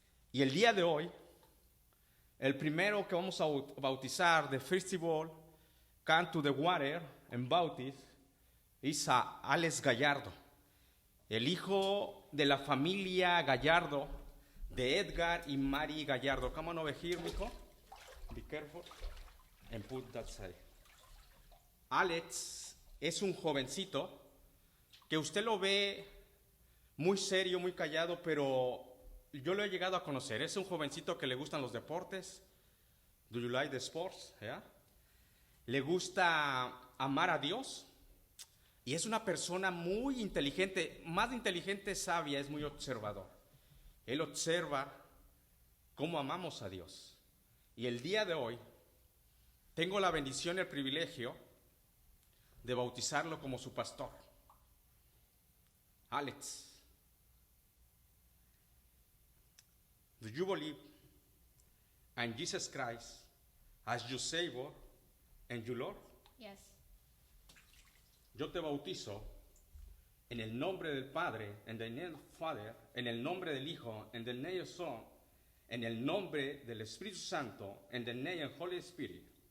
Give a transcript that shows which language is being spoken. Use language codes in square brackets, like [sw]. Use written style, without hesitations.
[es] Y el día de hoy, el primero que vamos a bautizar, [en] the festival, Come to the Water and Baptist, [es] es a Alex Gallardo, el hijo de la familia Gallardo, de Edgar y Mary Gallardo. [en] Come on over here, mijo. Be careful and put that side. [es] Alex es un jovencito que usted lo ve muy serio, muy callado, pero yo lo he llegado a conocer. Es un jovencito que le gustan los deportes. [en] Do you like the sports? Yeah. [es] Le gusta amar a Dios. Y es una persona muy inteligente. Más inteligente, sabia, es muy observador. Él observa cómo amamos a Dios. Y el día de hoy tengo la bendición y el privilegio de bautizarlo como su pastor. [en] Alex, do you believe in Jesus Christ as your Savior and your Lord? Yes. [es] Yo te bautizo en el nombre del Padre, en el [en] name of Father, [es] en el nombre del Hijo, en el [en] name of Son, [es] en el nombre del Espíritu Santo, en el [en] name of Holy Spirit.